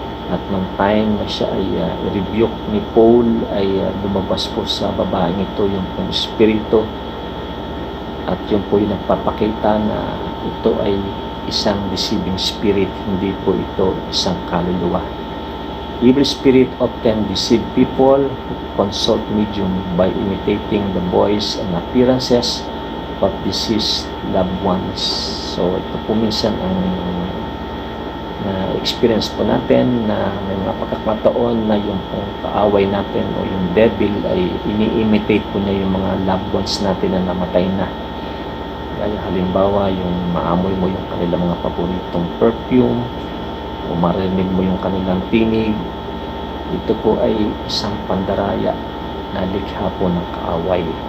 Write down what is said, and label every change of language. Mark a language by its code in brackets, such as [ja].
[tl] At nung time na siya ay rebuke ni Paul, ay lumabas po sa babaeng ito yung pong espiritu. At yun po yung nagpapakita na ito ay isang deceiving spirit, hindi po ito isang kaluluwa. [en] Evil spirit often deceive people who consult medium by imitating the voice and appearances of deceased loved ones. [tl] So ito po minsan ang na experience po natin na may mga pagkakataon na yung pong kaaway natin o yung devil ay ini-imitate po niya yung mga loved ones natin na namatay na. Kaya halimbawa yung maamoy mo yung kanilang mga paboritong perfume o marinig mo yung kanilang tinig, ito po ay isang pandaraya na likha po ng kaaway.